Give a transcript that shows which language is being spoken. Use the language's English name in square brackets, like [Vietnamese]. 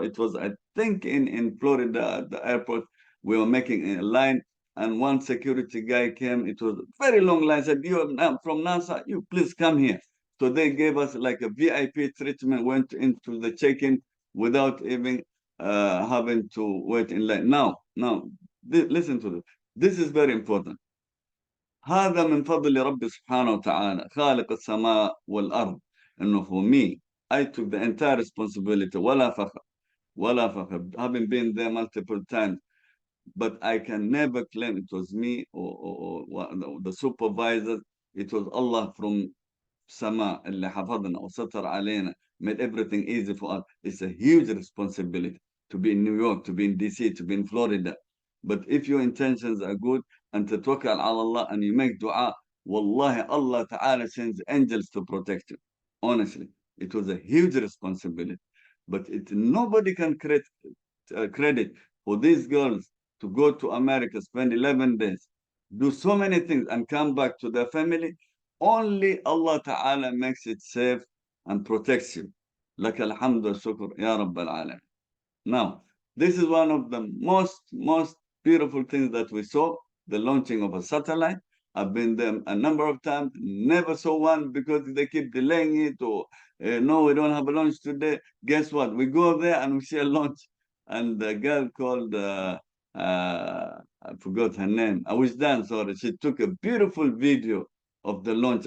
[English] It was, I think, in Florida at the airport. We were making a line, and one security guy came. It was a very long line. Said, "You are from NASA. You please come here." So they gave us like a VIP treatment. Went into the check-in without even having to wait in line. Now, listen to this. This is very important. [Arabic] هذا من فضل ربي سبحانه وتعالى خالق السماء والأرض. [English] إنه for me, I took the entire responsibility. [Arabic] ولا فخر. [English] Having been there multiple times, but I can never claim it was me or the supervisor. It was Allah from Sama [Arabic] اللي حفظنا وستر علينا, [English] made everything easy for us. It's a huge responsibility to be in New York, to be in DC, to be in Florida. But if your intentions are good and to tawakkal ala Allah and you make dua, wallahi, Allah Ta'ala sends angels to protect you. Honestly, it was a huge responsibility. But nobody can credit for these girls to go to America, spend 11 days, do so many things, and come back to their family. Only Allah Ta'ala makes it safe and protects you. [Arabic] لك الحمد والشكر يا رب العالمين. [English] Now, this is one of the most beautiful things that we saw, the launching of a satellite. I've been there a number of times, never saw one because they keep delaying it, or no, we don't have a launch today. Guess what? We go there and we see a launch. And the girl called, I forgot her name, Awishdan, sorry, she took a beautiful video of the launch.